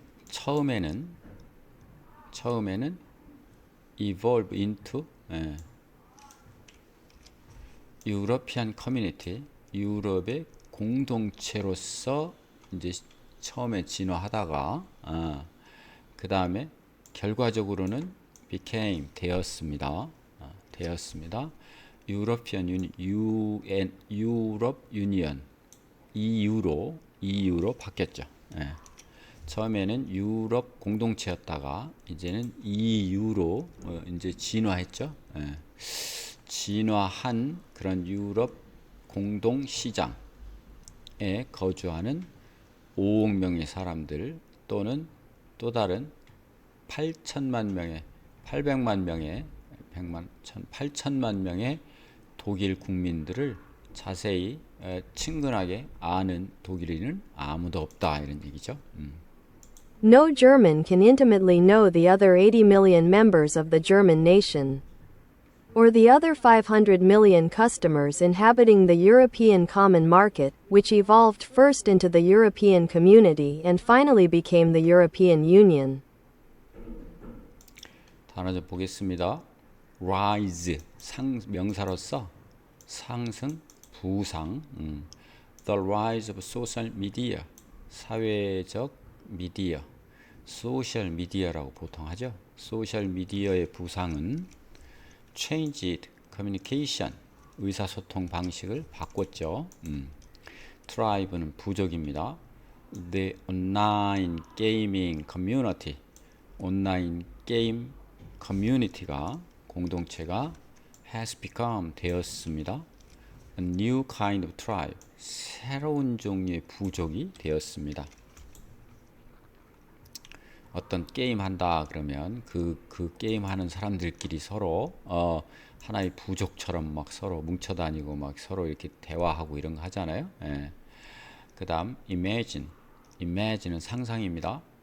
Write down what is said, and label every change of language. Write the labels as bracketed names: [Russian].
[Korean] 처음에는 [English] evolve into [Korean] 유러피안 커뮤니티, 유럽의 공동체로서 이제 처음에 진화하다가 그 다음에 결과적으로는 became 되었습니다. 되었습니다. 유러피안 유럽 유니언 EU로 바뀌었죠. 예. 처음에는 유럽 공동체였다가 이제는 EU로 이제 진화했죠. 예. 진화한 그런 유럽 공동 시장에 거주하는 5억 명의 사람들 또는 또 다른 8천만 명의 800만 명의 8천만 명의 독일 국민들을 자세히 친근하게 아는 독일인은 아무도 없다 이런 얘기죠. [English] No German can intimately know the other 80 million members of the German nation, or the other 500 million customers inhabiting the European common market, which evolved first into the European community and finally became the European Union. [Korean] 단어 좀 보겠습니다. rise 명사로서 상승, 부상. [English] The rise of social media [Korean] 사회적 미디어, 소셜 미디어라고 보통 하죠. 소셜 미디어의 부상은 [English] changed communication [Korean] 의사소통 방식을 바꿨죠. thrive는 부족입니다. [English] The online gaming community [Korean] 온라인 게임 커뮤니티가 공동체가 [English] has become [Korean] 되었습니다. [English] A new kind of tribe [Korean] 새로운 종류의 부족이 되었습니다. 어떤 게임 한다 그러면 그 게임 하는 사람들끼리 서로 하나의 부족처럼 막 서로 뭉쳐 다니고 막 서로 이렇게 대화하고 이런 거 하잖아요. 예. 그다음 imagine은 상상입니다.